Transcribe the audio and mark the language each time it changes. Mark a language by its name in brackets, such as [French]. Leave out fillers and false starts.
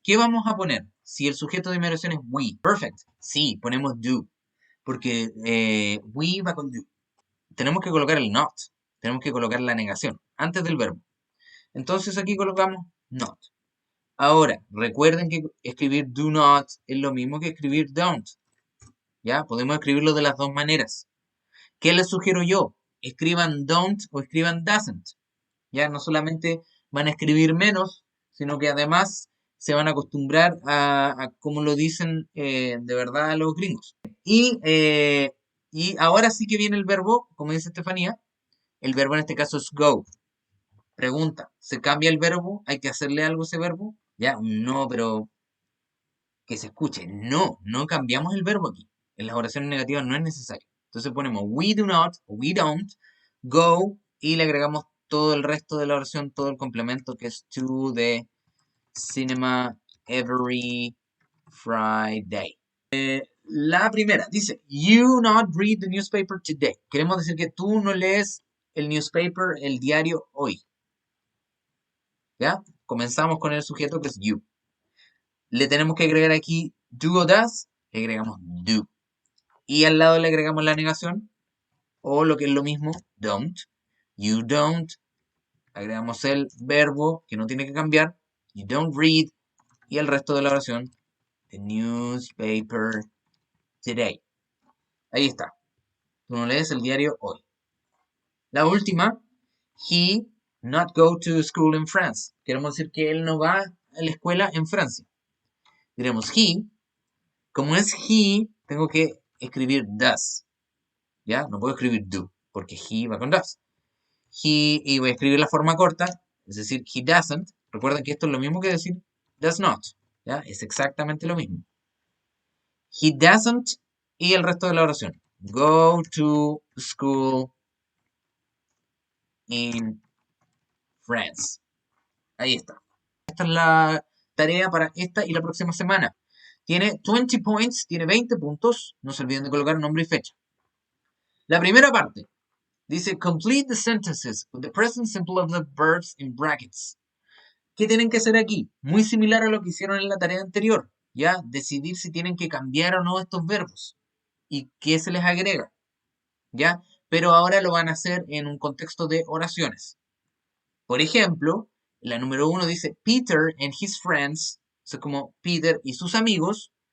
[Spanish] ¿Qué vamos a poner si el sujeto de mi oración es we? [English] Perfect. [Spanish] Sí, ponemos do, porque we va con do. Tenemos que colocar el not. Tenemos que colocar la negación antes del verbo. Entonces aquí colocamos not. Ahora, recuerden que escribir do not es lo mismo que escribir don't. ¿Ya? Podemos escribirlo de las dos maneras. ¿Qué les sugiero yo? Escriban don't o escriban doesn't. Ya no solamente van a escribir menos, sino que además se van a acostumbrar a como lo dicen de verdad los gringos. Y ahora sí que viene el verbo, como dice Estefanía, el verbo en este caso es go. Pregunta, ¿se cambia el verbo? ¿Hay que hacerle algo a ese verbo? Ya, no, pero que se escuche. No, no cambiamos el verbo aquí. En las oraciones negativas no es necesario. Entonces ponemos [English] we do not, [Spanish] o [English] we don't, go, [Spanish] y le agregamos todo el resto de la oración, todo el complemento que es [English] to the cinema every Friday. [Spanish] La primera dice, [English] you not read the newspaper today. [Spanish] Queremos decir que tú no lees el newspaper, el diario, hoy. ¿Ya? Comenzamos con el sujeto que es you. Le tenemos que agregar aquí do o does, le agregamos do. Y al lado le agregamos la negación, o lo que es lo mismo, don't. [English] You don't. [Spanish] Agregamos el verbo que no tiene que cambiar. [English] You don't read. [Spanish] Y el resto de la oración, [English] the newspaper today. [Spanish] Ahí está. Tú no lees el diario hoy. La última, [English] he not go to school in France. [Spanish] Queremos decir que él no va a la escuela en Francia. Diremos he. Como es he, tengo que escribir does. ¿Ya? No puedo escribir do, porque he va con does. He, y voy a escribir la forma corta, es decir, [English] he doesn't. [Spanish] Recuerden que esto es lo mismo que decir does not. ¿Ya? Es exactamente lo mismo. [English] He doesn't, [Spanish] y el resto de la oración. [English] Go to school in France. [Spanish] Ahí está. Esta es la tarea para esta y la próxima semana. Tiene [English] 20 points, [Spanish] tiene 20 puntos. No se olviden de colocar nombre y fecha. La primera parte dice [English] complete the sentences with the present simple of the verbs in brackets. [Spanish] ¿Qué tienen que hacer aquí? Muy similar a lo que hicieron en la tarea anterior. Ya, decidir si tienen que cambiar o no estos verbos y qué se les agrega. ¿Ya? Pero ahora lo van a hacer en un contexto de oraciones. Por ejemplo, la número 1 dice [English] Peter and his friends, [Spanish] o sea, como Peter y sus amigos.